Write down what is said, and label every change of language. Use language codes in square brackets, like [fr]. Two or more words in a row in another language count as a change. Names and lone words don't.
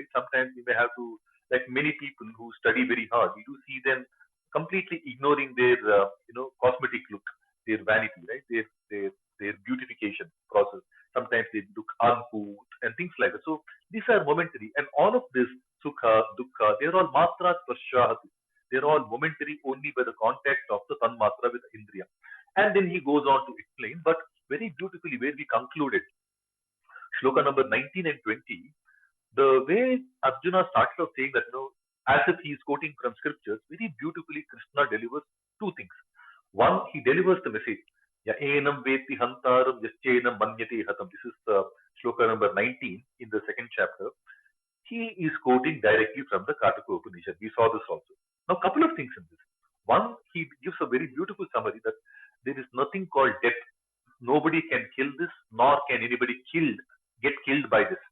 [en] Sometimes we may have to, like many people who study very hard, we do see them completely ignoring their, cosmetic look, their vanity, right? Their beautification process. Sometimes they look uncouth and things like that. So these are momentary, and all of this [sa] sukha, dukkha, [en] they're all [sa] matra sparshahat. [en] They're all momentary only by the contact of the tanmatra with indriya. And then he goes on to explain, but very beautifully where we concluded, shloka number 19 and 20, the way Arjuna started off saying that, as if he is quoting from scriptures, very beautifully Krishna delivers two things. One, he delivers the message. [sa] Ya enam veti hantaram yaschenam manyate hatam. [en] This is shloka number 19 in the second chapter. He is quoting directly from the Kataka Upanishad. We saw this also. Now, a couple of things in this. One, he gives a very beautiful summary that there is nothing called death. Nobody can kill this, nor can anybody get killed by this.